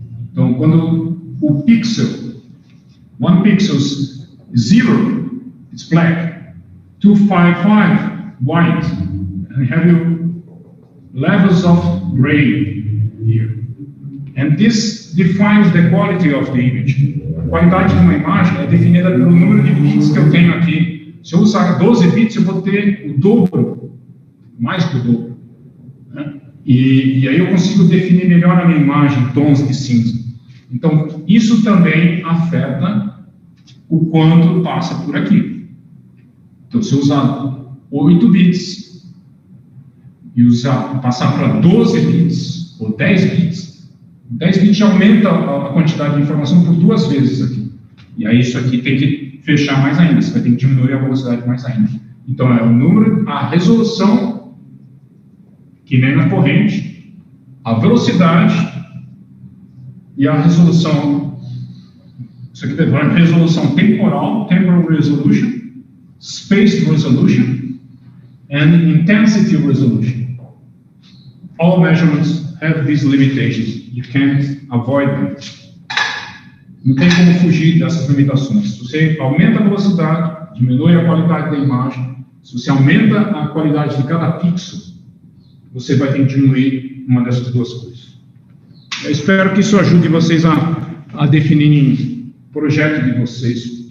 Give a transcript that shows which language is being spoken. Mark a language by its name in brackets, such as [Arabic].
[Portuguese] Então, quando o pixel, [English] 1 pixel is 0, it's black, 255, white, and have your levels of gray here. And this defines the quality of the image. [Portuguese] A qualidade de uma imagem é definida pelo número de bits que eu tenho aqui. Se eu usar 12 bits, eu vou ter o dobro, mais que o dobro. Né? E aí eu consigo definir melhor a minha imagem, tons de cinza. Então, isso também afeta o quanto passa por aqui. Então, se eu usar 8 bits e passar para 12 bits ou 10 bits, 10 bits já aumenta a quantidade de informação por 2 vezes aqui. E aí isso aqui tem que fechar mais ainda, você vai ter que diminuir a velocidade mais ainda. Então, é o número, a resolução, que nem na corrente, a velocidade e a resolução. Isso aqui é a resolução temporal, [English] temporal resolution, spaced resolution, and intensity resolution. All measurements have these limitations. You can't avoid them. [Portuguese] Não tem como fugir dessas limitações. Se você aumenta a velocidade, diminui a qualidade da imagem. Se você aumenta a qualidade de cada pixel, você vai ter que diminuir uma dessas duas coisas. Eu espero que isso ajude vocês a definirem o projeto de vocês.